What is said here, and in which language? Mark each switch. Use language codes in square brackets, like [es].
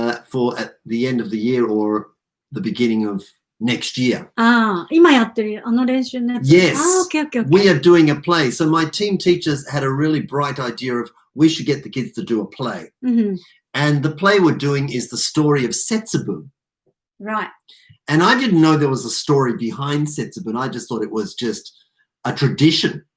[en] for at the end of the year or the beginning of next year. [ja] ああ、今やってるあの練習のやつ。 [en] Yes. ああ、OK, OK, OK. We are doing a play. So my team teachers had a really bright idea of we should get the kids to do a play. And the play we're doing is the story of Setsubu. Right. And I didn't know there was a story behind Setsubu. I just thought it was just a tradition.